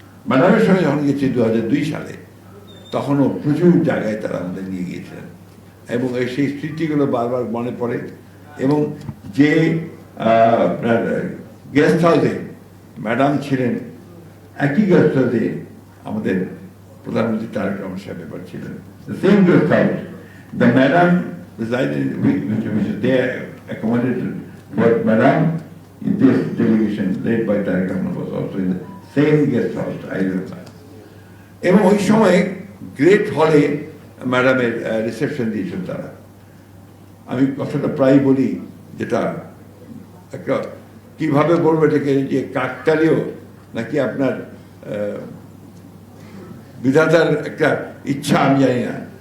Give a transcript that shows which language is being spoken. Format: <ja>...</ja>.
<bn>ম্যাডামের সঙ্গে যখন গেছি 2002 সালে, তখনও প্রচুর জায়গায় তারা আমাদের নিয়ে গিয়েছিলেন, এবং সেই স্মৃতিগুলো বারবার মনে পড়ে। এবং যে আপনার গেস্ট হাউসে ম্যাডাম ছিলেন, একই গেস্ট হাউসে আমাদের প্রধানমন্ত্রী তারেক রহমান সাহেব এবার ছিলেন।</bn> <en>Same guest house, the madam which is there accommodated for Madam in this delegation led by Tareq Rahman was also in the same guest house, I remember.</en> <bn>এবং ওই সময় গ্রেট হলে ম্যাডামের রিসেপশন দিয়েছেন তারা। আমি কথাটা প্রায় বলি, যেটা একটা কীভাবে বলবো এটাকে, যে কাকতালীয় নাকি আপনার বিধাতার একটা ইচ্ছা আমি জানি না।</bn>